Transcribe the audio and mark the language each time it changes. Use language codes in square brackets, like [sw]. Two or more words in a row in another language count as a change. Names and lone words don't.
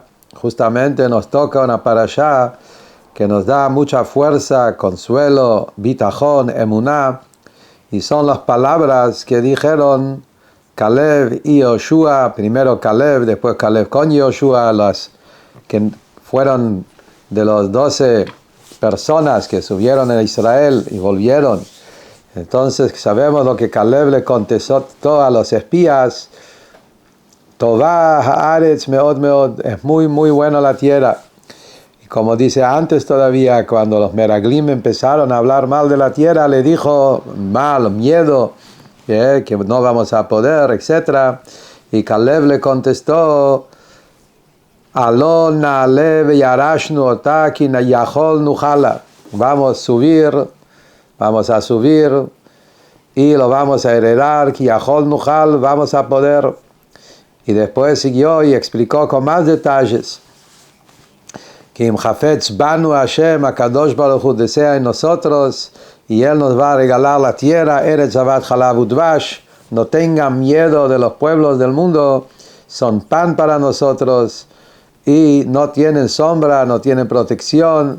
[es] Justamente nos toca una parashá que nos da mucha fuerza, consuelo, [he] ביטחון, אמונה, [es] y son las palabras que dijeron Caleb y Yoshua, primero Caleb, después Caleb con Yoshua, las que fueron de los 12 personas que subieron a Israel y volvieron. Entonces sabemos lo que Caleb le contestó a los espías: [he] טובה הארץ מאד מאד, [es] es muy muy buena la tierra. Y como dice antes todavía, cuando los meraglim empezaron a hablar mal de la tierra, le dijo mal, miedo, que no vamos a poder, etc. Y Caleb le contestó: [he] עלה נעלה וירשנו אותה כי יכול נוכל לה. [es] Vamos a subir y lo vamos a heredar, [he] כי יכול נוכל, [es] vamos a poder. Y después siguió y explicó con más detalles que [he] אם חפץ בנו השם, הקדוש ברוך הוא, [es] desea en nosotros y Él nos va a regalar la tierra, [he] ארץ זבת חלב ודבש. [es] No tengan miedo de los pueblos del mundo, son pan para nosotros y no tienen sombra, no tienen protección.